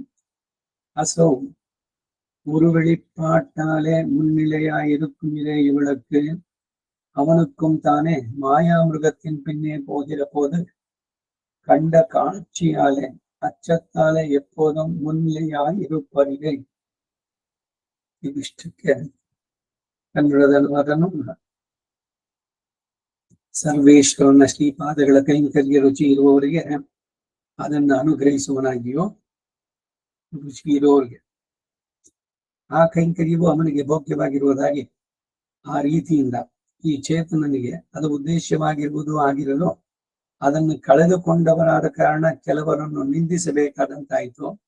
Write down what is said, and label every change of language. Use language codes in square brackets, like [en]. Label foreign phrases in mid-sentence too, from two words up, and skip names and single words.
[ta] அசோ ஒரு வெளிப்பாட்டாலே முன்னிலையாயிருக்கும் இலே இவளுக்கு. அவனுக்கும் தானே மாயாமிருகத்தின் பின்னே போகிற போது கண்ட காட்சியாலே அச்சத்தாலே எப்போதும் முன்னிலையாய் இருப்பதில்லை. [kn] ಇದಿಷ್ಟಕ್ಕೆ ಕನ್ನಡದ ಅನುವಾದನು ಸರ್ವೇಶ್ವರನ ಶ್ರೀಪಾದಗಳ ಕೈಂಕರ್ಯ ರುಚಿ ಇರುವವರಿಗೆ ಅದನ್ನು ಅನುಗ್ರಹಿಸುವನಾಗಿಯೋ ರುಚಿ ಇರುವವರಿಗೆ ಆ ಕೈಂಕರ್ಯವು ಅವನಿಗೆ ಭೋಗ್ಯವಾಗಿರುವುದಾಗಿ ಆ ರೀತಿಯಿಂದ ಈ ಚೇತನನಿಗೆ ಅದು ಉದ್ದೇಶವಾಗಿರುವುದು ಆಗಿರಲು ಅದನ್ನು ಕಳೆದುಕೊಂಡವರಾದ ಕಾರಣ ಕೆಲವರನ್ನು ನಿಂದಿಸಬೇಕಾದಂತಾಯಿತು.